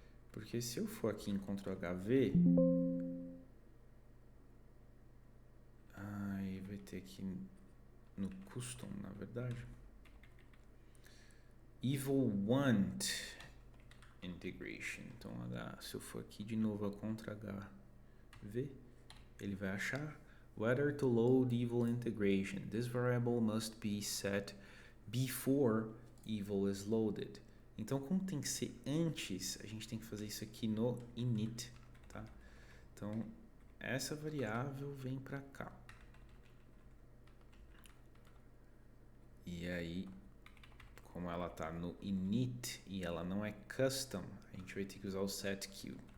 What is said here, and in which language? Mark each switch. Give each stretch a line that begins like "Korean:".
Portuguese: Porque se eu for aqui em Ctrl+HV, aí vai ter aqui no custom, na verdade, Evil Want Integration. Então, se eu for aqui de novo a Ctrl+HV, ele vai achar
English: whether to load Evil Integration. This variable must be set before Evil is loaded.
Portuguese: Então, como tem que ser antes, a gente tem que fazer isso aqui no init, tá? Então, essa variável vem para cá. E aí, como ela está no init e ela não é custom, a gente vai ter que usar o setQ.